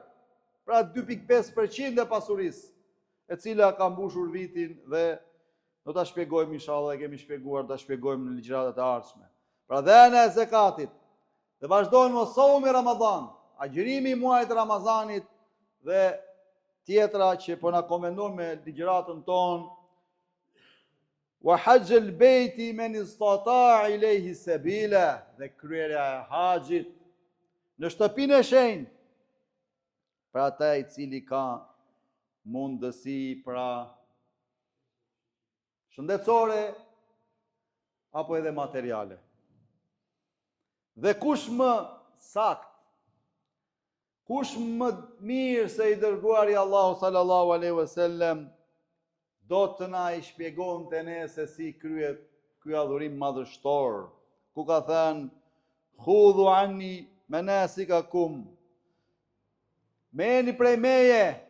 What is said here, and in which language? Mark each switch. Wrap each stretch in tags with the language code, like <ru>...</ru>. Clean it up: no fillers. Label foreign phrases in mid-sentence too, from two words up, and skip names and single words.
<sq>Pra 2.5% e pasurisë, e cila ka mbushur vitin, dhe do ta shpjegojmë inshallah, e kemi shpjeguar, ta shpjegojmë në ligjëratat e ardhshme. Pra dhënia e zakatit, dhe vazhdojmë me soumi Ramazan, agjërimi i muajit Ramazanit, dhe tjetra që po na komenton me ligjëratën tonë:</sq> <ar>وحج البيت من استطاع إليه سبيلا,</ar> <sq>dhe kryerja e haxhit në shtëpinë e shenjtë, për ata i cili ka mundësi, pra shëndetësore apo edhe materiale. Dhe kush më sakt, kush më mirë se i dërguari Allahu</sq> <ar>صلى الله عليه وسلم,</ar> <sq>do të na i shpjegonte ne se si kryet ky adhurim madhështor, ku ka thënë:</sq> <ar>خذوا عني مناسككم,</ar> <sq>merrni prej meje</sq>